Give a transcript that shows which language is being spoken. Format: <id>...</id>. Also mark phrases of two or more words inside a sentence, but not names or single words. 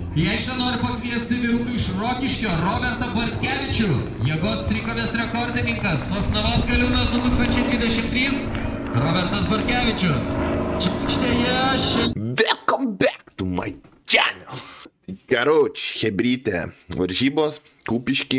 <lt>Į aikštę noriu pakviesti vyruką iš Rokiškio, Robertą Bartkevičių, jėgos trikovės rekordininkas, Sosnavos Galiūnas 2023, Robertas Bartkevičius. Čia aikštėje</lt> <en>Welcome back to my channel.</en> <lt>Karoč, hebrytė, varžybos, Kupišky.</lt>